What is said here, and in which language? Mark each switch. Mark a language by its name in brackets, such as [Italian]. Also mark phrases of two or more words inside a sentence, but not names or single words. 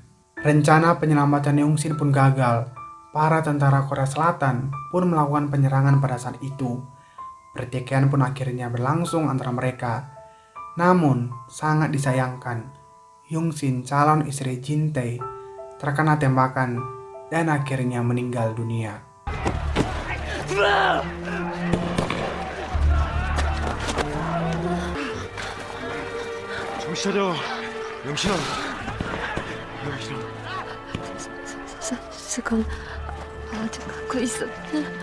[Indonesian] Rencana penyelamatan Yongsin pun gagal. Para tentara Korea Selatan pun melakukan penyerangan pada saat itu. Pertikaian pun akhirnya berlangsung antara mereka. Namun, sangat disayangkan, Yongsin, calon istri Jin-tae, terkena tembakan dan akhirnya meninggal dunia. [Korean] 정신 차려, 영신아. 영신아. 수건 아직 갖고 있었네.